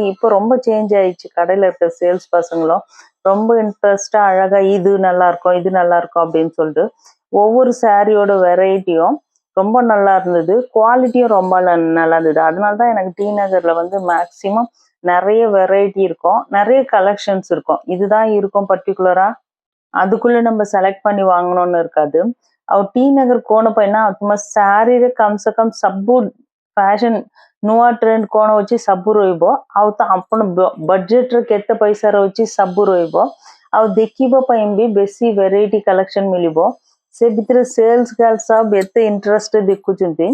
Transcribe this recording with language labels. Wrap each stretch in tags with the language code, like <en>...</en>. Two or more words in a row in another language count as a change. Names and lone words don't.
<ta>இப்போ ரொம்ப சேஞ்ச் ஆயிடுச்சு, கடையில இருக்கிற சேல்ஸ் பசங்களும் ரொம்ப இன்ட்ரெஸ்டா அழகா இது நல்லா இருக்கும் இது நல்லா இருக்கும் அப்படின்னு சொல்லிட்டு ஒவ்வொரு சாரியோட வெரைட்டியும் ரொம்ப நல்லா இருந்தது, குவாலிட்டியும் ரொம்ப நல்லா இருந்தது। அதனாலதான் எனக்கு டி நகர்ல வந்து மேக்சிமம் நிறைய வெரைட்டி இருக்கும், நிறைய கலெக்ஷன்ஸ் இருக்கும்। இதுதான் இருக்கும் பர்டிகுலரா அதுக்குள்ள நம்ம செலக்ட் பண்ணி வாங்கணும்னு இருக்காது।</ta> <or>ଆଉ ଟି ନଗର କଣ ପାଇଁ ନା ତୁମ ଶାଢୀରେ</or> <hi>कम से कम</hi> <or>ସବୁ ଫ୍ୟାସନ ନୂଆ ଟ୍ରେଣ୍ଡ କଣ ଅଛି ସବୁ ରହିବ। ଆଉ ତ ଆପଣ ବଜେଟରେ କେତେ ପଇସା ରହୁଛି ସବୁ ରହିବ। ଆଉ ଦେଖିବା ପାଇଁ ବି ବେଶୀ</or> <en>variety collection</en> <or>ମିଳିବ। ସେ ଭିତରେ</or> <en>sales girl</en> <or>ସବୁ ଏତେ ଇଣ୍ଟରେଷ୍ଟ ଦେଖୁଛନ୍ତି।</or>